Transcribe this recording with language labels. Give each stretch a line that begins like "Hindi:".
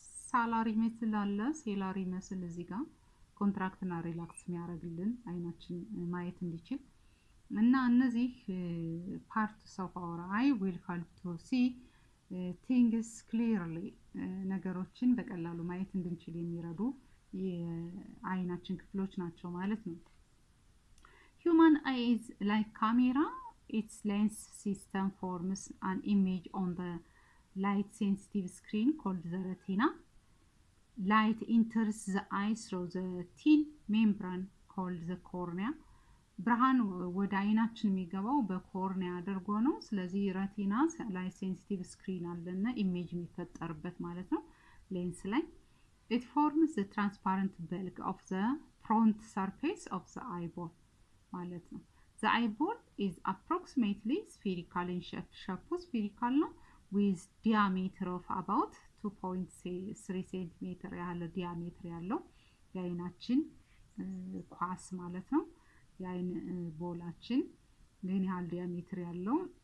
Amharic: ሳላሪ መስል አለ። ሴላሪ መስል እዚህ ጋር ኮንትራክት እና ሪላክስ የሚያደርግልን አይናችን ማየት እንዲችል እና እነዚህ
English: parts of our eye will help to see things clearly
Amharic: ነገሮችን በቀላሉ ማየት እንድንችል የሚረዱ የአይናችን ክፍሎች ናቸው ማለት ነው።
English: Human eye is like camera. Its lens system forms an image on the light sensitive screen called the retina. Light enters the eye through the thin membrane called the cornea.
Amharic: ብርሃን ወደ አይናችን የሚገባው በኮርኒያ አድርጎ ነው። ስለዚህ ረቲና ላይ ሴንሲቲቭ ስክሪን አለና ኢሜጅ የሚፈጠርበት ማለት ነው ሌንስ ላይ።
English: It forms the transparent bulk of the front surface of the eyeball
Amharic: ማለት ነው።
English: The eyeball is approximately spherical in shape.
Amharic: shape spherical ነው
English: with diameter of about 2.3 cm
Amharic: ያህል ዲያሜትር ያለው የአይናችን ኳስ ማለት ነው። የአይን ቦላችን ግን ያህል ዲያሜትር ያለው